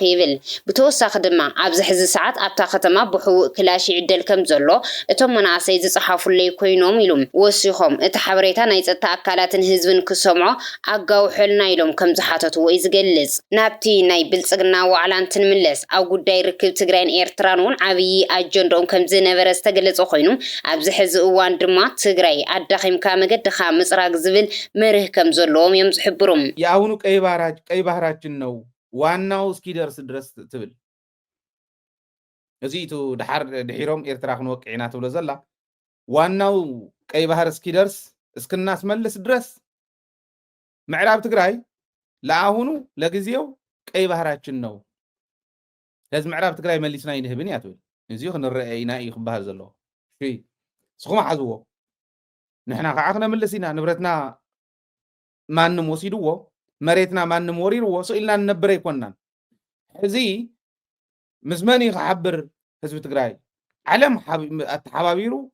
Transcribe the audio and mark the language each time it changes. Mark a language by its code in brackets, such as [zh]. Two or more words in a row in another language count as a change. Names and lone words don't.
[ti] ይብል ብተወሳኺ ድማ ኣብዚ ሕዚ ሰዓት ኣብታ ከተማ ብሕውእ ክላሽ ይዕደል ከም ዘሎ እቶም መናእሰይ ዝፀሓፉለይ ኮይኖም ኢሎም ወሲኾም እቲ ሓበሬታ ናይ ፀጥታ ኣካላትን ህዝብን ክሰምዖ ኣጋውሑልና ኢሎም ከም ዝሓተትዎ እዩ ዝገልጽ ናብቲ ናይ ብልፅግና ዋዕላ እንትንምለስ ኣብ ጉዳይ ርክብ ትግራይን ኤርትራን እውን ዓብዪ ኣጀንዳኦም ከም ዝነበረ ዝተገለጸ ኮይኑ ኣብዚ ሕዚ እዋን ድማ ትግራይ ኣዳኺምካ መገድኻ ምፅራግ ዝብል መርህ ከም ዘለዎም እዮም ዝሕብሩ [am] የአሁኑ ቀይ ባህራችን ነው ዋናው እስኪደርስ ድረስ [ti] ትብል እዚቱ ድሒሮም ኤርትራ ክንወቅዕ ኢና ትብሎ ዘላ ዋናው [am] ቀይ ባህር እስኪደርስ እስክናስመልስ ድረስ ምዕራብ ትግራይ ለአሁኑ ለጊዜው ቀይ ባህራችን ነው [ti] ለዚ ምዕራብ ትግራይ መሊስና ይንህብን እያ ትብል እዚኡ ክንረአ ኢና እዩ ክበሃል ዘሎ ስኹም ሓዝዎ ንሕና ከዓ ክነምልስ ኢና ንብረትና ማንም ወሲድዎ መሬትና ማንም ወሪርዎ ስኢልና ንነብረ ይኮንናን ሕዚ ምስ መን ይክሓብር ህዝቢ ትግራይ ዓለም ኣተሓባቢሩ